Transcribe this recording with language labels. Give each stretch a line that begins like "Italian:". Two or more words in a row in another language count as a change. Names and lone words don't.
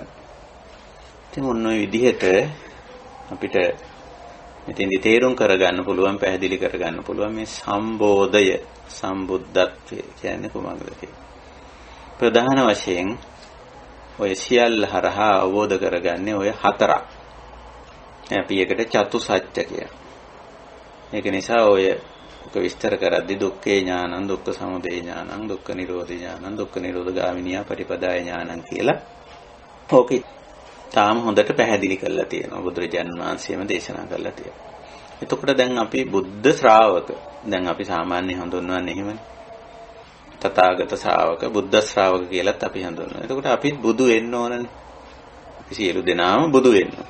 Sinhala: ඉතින් මොන විදිහට අපිට මෙතෙන්දි තේරුම් කරගන්න පුළුවන්, පැහැදිලි කරගන්න පුළුවන් මේ සම්බෝධය, සම්බුද්ධත්වය කියන්නේ කොහොමද කියලා. ප්‍රධාන වශයෙන් ඔය සියල්ල හරහා අවබෝධ කරගන්නේ ඔය 4ක්. අපි ඒකට චතුසත්‍ය කියනවා. ඒක නිසා ඔය විස්තර කරද්දී
Pali: දුක්ඛේ ඥානං, දුක්ඛ සමුදය ඥානං, දුක්ඛ නිරෝධ ඥානං, දුක්ඛ නිරෝධ ගාමිනියා පටිපදාය ඥානං
Sinhala: කියලා ඕකේ තාම හොඳට පැහැදිලි කරලා තියෙනවා. බුදුරජාණන් වහන්සේම දේශනා කරලා තියෙනවා. එතකොට දැන් අපි බුද්ධ ශ්‍රාවක. දැන් අපි සාමාන්‍ය හඳුන්වන්නේ එහෙමනේ. තථාගත ශ්‍රාවක, බුද්ධ ශ්‍රාවක කියලාත් අපි හඳුන්වනවා. එතකොට අපිත් බුදු වෙන්න ඕනනේ. අපි සියලු දෙනාම බුදු වෙන්න ඕන.